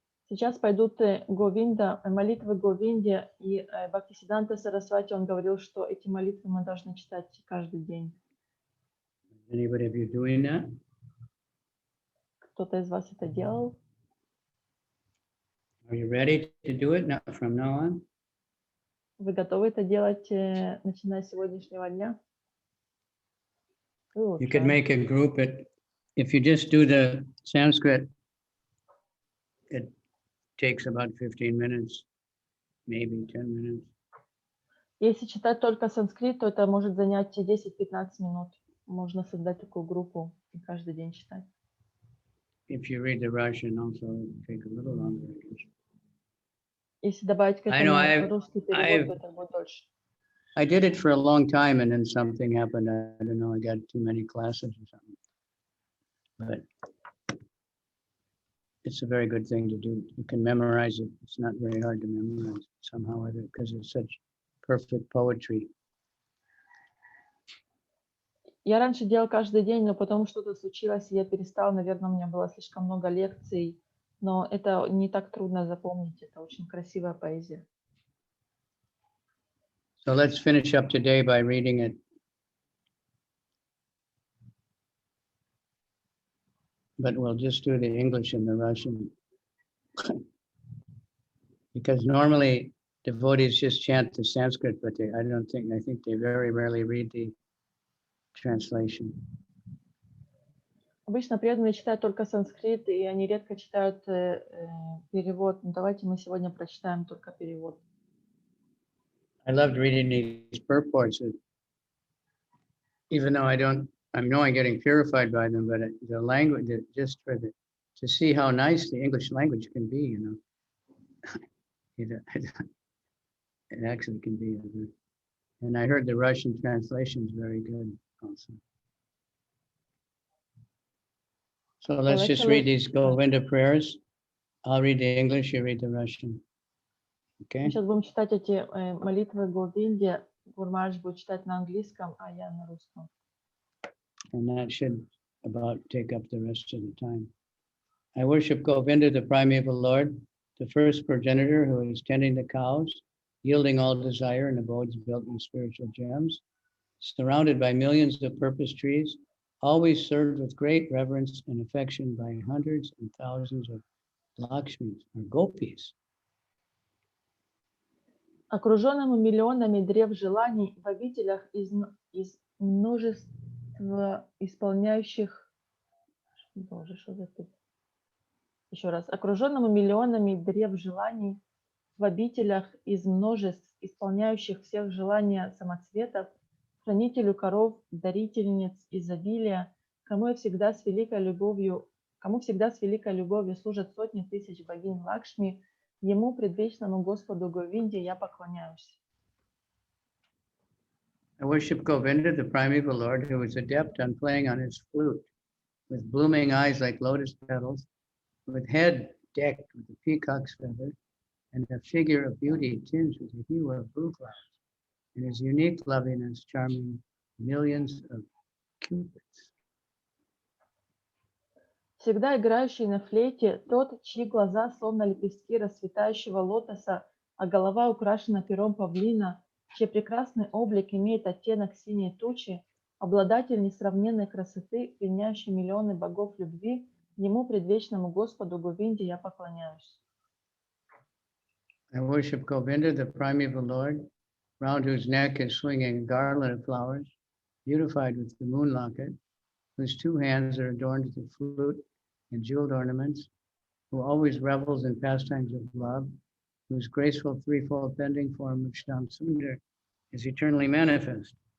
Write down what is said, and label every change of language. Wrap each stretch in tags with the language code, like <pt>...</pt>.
<ru>Сейчас пойдут Говинда, молитвы Говинде, и Бхактисиддханта Сарасвати, он говорил, что эти молитвы мы должны читать каждый день.</ru> <en>Anybody of you doing that?</en> <ru>Кто-то из вас это делал?</ru> <en>Are you ready to do it now, from now on?</en> <ru>Вы готовы это делать, начиная с сегодняшнего дня?</ru> <en>You could make a group. If you just do the Sanskrit, it takes about 15 minutes, maybe 10 minutes.</en> <ru>Если читать только санскрит, то это может занять 10-15 минут. Можно создать такую группу и каждый день читать.</ru> <en>If you read the Russian, also it'll take a little longer.</en> <ru>Если добавить к этому русский перевод, то это будет дольше.</ru> <en>I did it for a long time, and then something happened. I don't know, I got too many classes or something. But it's a very good thing to do. You can memorize it. It's not very hard to memorize somehow, because it's such perfect poetry.</en> <ru>Я раньше делал каждый день, но потом что-то случилось, и я перестал. Наверное, у меня было слишком много лекций, но это не так трудно запомнить. Это очень красивая поэзия.</ru> <en>So let's finish up today by reading it. But we'll just do the English and the Russian. Because normally devotees just chant the Sanskrit, but I think they very rarely read the translation.</en> <ru>Обычно преданные читают только санскрит, и они редко читают перевод. Но давайте мы сегодня прочитаем только перевод.</ru> <en>I loved reading these purports, even though I know I'm getting purified by them, but the language, just to see how nice the English language can be, you know. It actually can be. And I heard the Russian translation is very good also. So let's just read these Govinda prayers. I'll read the English, you read the Russian. Okay?</en> <ru>Мы сейчас будем читать эти молитвы Говинде. Гурмаш будет читать на английском, а я на русском.</ru> <en>And that should about take up the rest of the time. I worship Govinda, the primeval Lord, the first progenitor who is tending the cows, yielding all desire in abodes built in spiritual gems, surrounded by millions of purpose trees, always served with great reverence and affection by hundreds and thousands of Lakshmis or gopis.</en> <ru>Окруженному миллионами древ желаний в обителях из множества исполняющих... Боже, что за тут? Еще раз. Окруженному миллионами древ желаний в обителях из множеств исполняющих всех желания самоцветов, хранителю коров, дарительниц изобилия, кому всегда с великой любовью служат сотни тысяч богинь Лакшми, ему, предвечному Господу Говинде, я поклоняюсь.</ru> <en>I worship Govinda, the primeval Lord, who is adept on playing on his flute, with blooming eyes like lotus petals, with head decked with a peacock's feather, and a figure of beauty tinged with the hue of blue clouds, and his unique loveliness charming millions of cupids.</en> <ru>Всегда играющий на флейте, тот, чьи глаза словно лепестки расцветающего лотоса, а голова украшена пером павлина, чей прекрасный облик имеет оттенок синей тучи, обладатель несравненной красоты, пленяющий миллионы богов любви, ему, предвечному Господу Говинде, я поклоняюсь.</ru> <en>I worship Govinda, the primeval Lord, round whose neck is swinging a garland of flowers, beautified with the moon locket, whose two hands are adorned with the flute and jeweled ornaments, who always revels in pastimes of love, whose graceful threefold bending form of Shyam Sundar is eternally manifest.</en>